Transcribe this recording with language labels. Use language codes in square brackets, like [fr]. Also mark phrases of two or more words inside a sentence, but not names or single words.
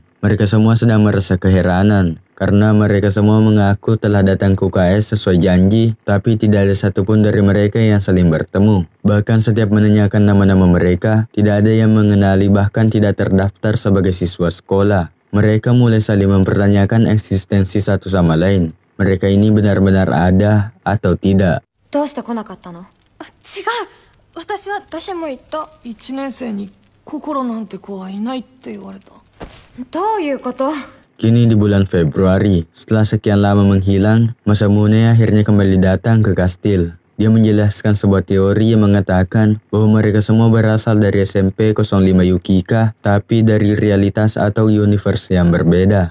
[id] Mereka semua sedang merasa keheranan. Karena mereka semua mengaku telah datang ke UKS sesuai janji, tapi tidak ada satupun dari mereka yang saling bertemu. Bahkan setiap menanyakan nama-nama mereka, tidak ada yang mengenali bahkan tidak terdaftar sebagai siswa sekolah. Mereka mulai saling mempertanyakan eksistensi satu sama lain. Mereka ini benar-benar ada atau tidak. [ja] どうして来なかったの？あ、違う。私も言った。 1年生に心なんて子はいないって言われた。どういうこと？ [id] Kini di bulan Februari, setelah sekian lama menghilang, Masamune akhirnya kembali datang ke kastil. Dia menjelaskan sebuah teori yang mengatakan bahwa mereka semua berasal dari SMP 05 Yukika, tapi dari realitas atau universe yang berbeda.